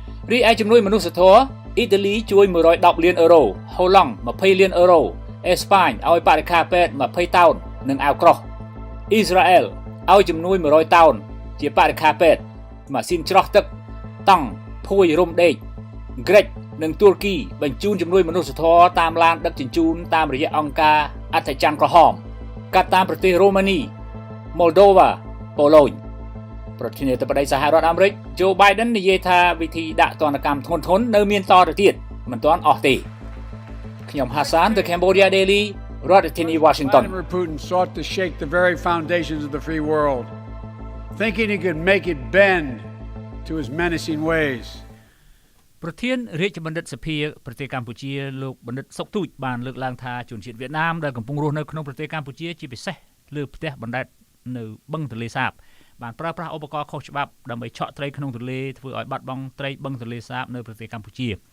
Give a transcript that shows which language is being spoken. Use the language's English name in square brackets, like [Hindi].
[Khmer] រីឯជំនួយមនុស្សធម៌អ៊ីតាលីជួយ110 លានអឺរ៉ូហូឡង់20 លានអឺរ៉ូអេស្ប៉ាញឲ្យបរិក្ខារពេទ្យ20 តោននិងអាវក្រោះអ៊ីស្រាអែលឲ្យជំនួយ100 តោនជាបរិក្ខារពេទ្យម៉ាស៊ីនច្រោះទឹកតង់ភួយរុំដេកក្រិចនិងទួរគីបញ្ជូនជំនួយមនុស្សធម៌តាមឡានដឹកជញ្ជូនតាមរយៈអង្គការអត្ថច័ន្ទក្រហមកាត់តាមប្រទេសរ៉ូម៉ានីម៉ូលដូវ៉ាប៉ូឡូញ ប្រធានាធិបតីសហរដ្ឋអាមេរិក Joe Biden និយាយថាវិធីដាក់ទណ្ឌកម្មធ្ងន់ធ្ងរនៅមានតទៅទៀតមិនទាន់អស់ទេខ្ញុំហាសាន The Cambodia Daily រដ្ឋធានី Washington [English] Vladimir Putin sought to shake the very foundations of the free world thinking he could make it bend to his menacing ways [Khmer] ប្រធានរាជបណ្ឌិតសភាប្រទេសកម្ពុជាលោកបណ្ឌិតសុកទូចបានលើកឡើងថាជនជាតិវៀតណាមដែលកំពុងរស់នៅក្នុងប្រទេសកម្ពុជាជាពិសេសលើផ្ទះបណ្ដែតនៅបឹងទន្លេសាបបានប្រើប្រាស់ឧបករណ៍ខុសច្បាប់ដើម្បីឆក់ត្រីក្នុងទន្លេធ្វើឲ្យបាត់បង់ត្រីបឹងទន្លេសាបនៅប្រទេសកម្ពុជា